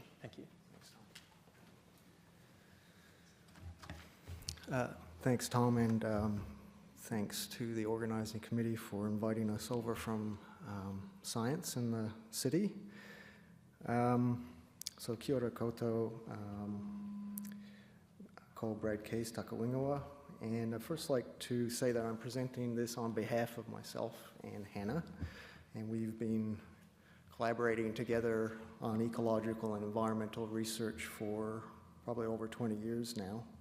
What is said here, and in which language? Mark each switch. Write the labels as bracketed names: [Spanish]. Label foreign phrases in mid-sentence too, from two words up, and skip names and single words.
[English] Thank you. Thanks, Tom, and thanks to the organising committee for inviting us over from science in the city. [Māori] So kia ora koutou, [English] called Brad Case, Takawingawa, and I'd first like to say that I'm presenting this on behalf of myself and Hannah, and we've been collaborating together on ecological and environmental research for probably over 20 years now.